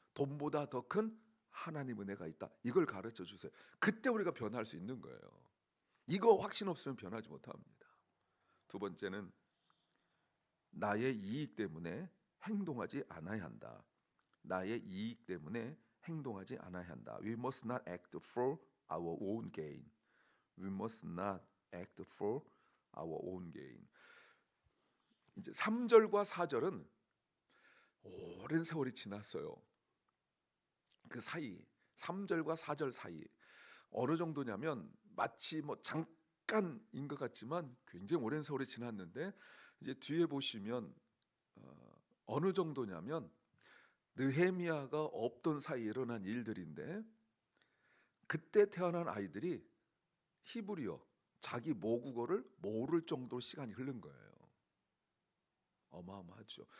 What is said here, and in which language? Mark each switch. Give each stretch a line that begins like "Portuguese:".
Korean: 돈보다 더 큰 하나님 은혜가 있다. 이걸 가르쳐 주세요. 그때 우리가 변할 수 있는 거예요. 이거 확신 없으면 변하지 못합니다. 두 번째는 나의 이익 때문에 행동하지 않아야 한다. 나의 이익 때문에 행동하지 않아야 한다.
English: We must not act for our own gain. We must not act for our own gain.
Korean: 이제 3절과 4절은 오랜 세월이 지났어요. 그 사이 3절과 4절 사이 어느 정도냐면 마치 뭐 잠깐인 것 같지만 굉장히 오랜 세월이 지났는데 이제 뒤에 보시면 어느 정도냐면 느헤미야가 없던 사이에 일어난 일들인데 그때 태어난 아이들이 히브리어 자기 모국어를 모를 정도로 시간이 흐른 거예요. 어마어마하죠.